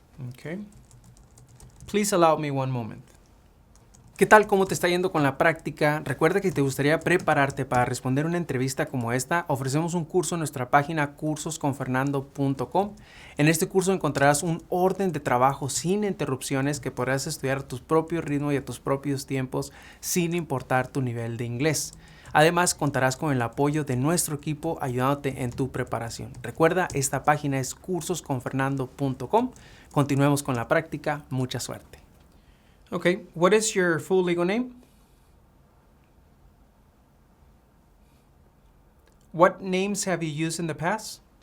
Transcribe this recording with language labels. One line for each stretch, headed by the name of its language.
English: Okay. Please allow me one moment.
Spanish: ¿Qué tal? ¿Cómo te está yendo con la práctica? Recuerda que te gustaría prepararte para responder una entrevista como esta. Ofrecemos un curso en nuestra página cursosconfernando.com. En este curso encontrarás un orden de trabajo sin interrupciones que podrás estudiar a tu propio ritmo y a tus propios tiempos sin importar tu nivel de inglés. Además, contarás con el apoyo de nuestro equipo ayudándote en tu preparación. Recuerda, esta página es cursosconfernando.com. Continuemos con la práctica. Mucha suerte.
English: Okay, what is your full legal name? What names have you used in the past?